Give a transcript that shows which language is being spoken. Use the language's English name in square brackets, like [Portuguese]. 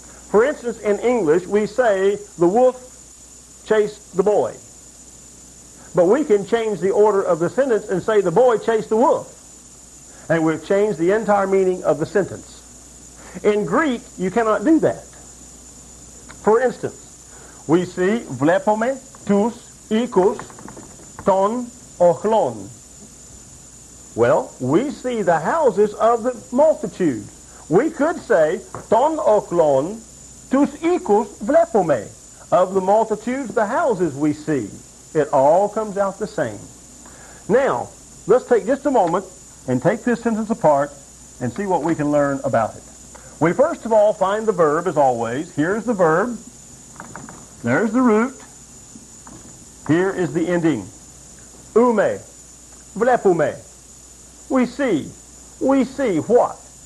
[English] For instance, in English, we say the wolf chased the boy. But we can change the order of the sentence and say the boy chased the wolf. And we've changed the entire meaning of the sentence. In Greek, you cannot do that. For instance, we see [Greek] βλέπουμε τους οίκους των όχλων. [English] Well, we see the houses of the multitude. We could say [Greek] των όχλων τους οίκους βλέπουμε. [English] Of the multitudes, the houses we see. It all comes out the same. Now, let's take just a moment and take this sentence apart and see what we can learn about it. We first of all find the verb, as always. Here's the verb. There's the root. Here is the ending. Ume. Βλέπουμε. We see. We see what?